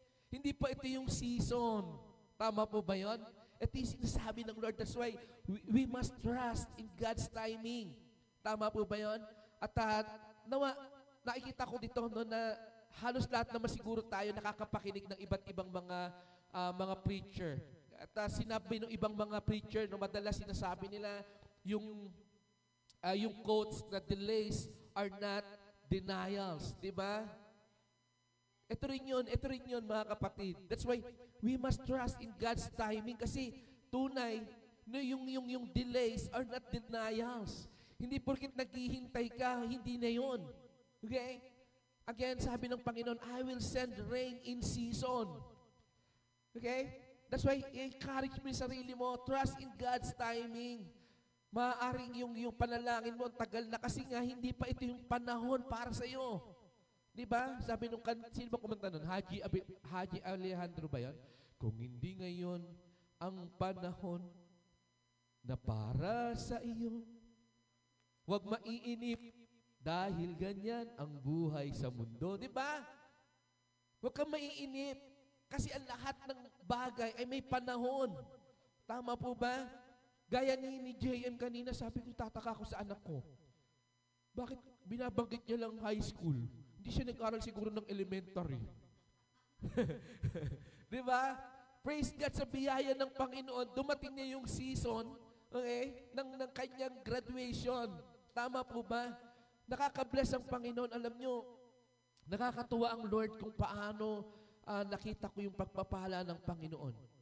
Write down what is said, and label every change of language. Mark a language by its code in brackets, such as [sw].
[tl] Hindi pa ito yung season. Tama po ba yun? Ito yung sinasabi ng Lord. [en] That's why we must trust in God's timing. [tl] Tama po ba yun? At nakikita ko dito na halos lahat naman siguro tayo nakakapakinig ng iba't ibang mga preacher. At sinabi ng ibang mga preacher, no, madalas sinasabi nila yung quotes na [en] delays are not denials. [tl] Diba? Ito rin yun mga kapatid. [en] That's why we must trust in God's timing [tl] kasi tunay no, yung [en] delays are not denials. [tl] Hindi porket naghihintay ka, hindi na yun. Okay? [en] Again, [tl] sabi ng Panginoon, [en] I will send rain in season. Okay? That's why encourage [tl] mo yung sarili mo, [en] trust in God's timing. [tl] Maaaring yung panalangin mo tagal na kasi nga hindi pa ito yung panahon para sa iyo. Di ba? Sabi nung sino ba kumanta nun? Haji Alejandro ba yan? Kung hindi ngayon ang panahon na para sa iyo, huwag maiinip dahil ganyan ang buhay sa mundo. Di ba? Huwag kang maiinip kasi ang lahat ng bagay ay may panahon. Tama po ba? Gaya ni JM kanina, sabi ko, tataka ko sa anak ko. Bakit binabanggit niya lang high school? Hindi siya nag-aral siguro ng elementary. Di ba? Praise God sa biyaya ng Panginoon. Dumating niya yung season, okay, ng kanyang graduation. Tama po ba? Nakaka-bless ang Panginoon. Alam nyo, nakakatuwa ang Lord kung paano nakita ko yung pagpapala ng Panginoon.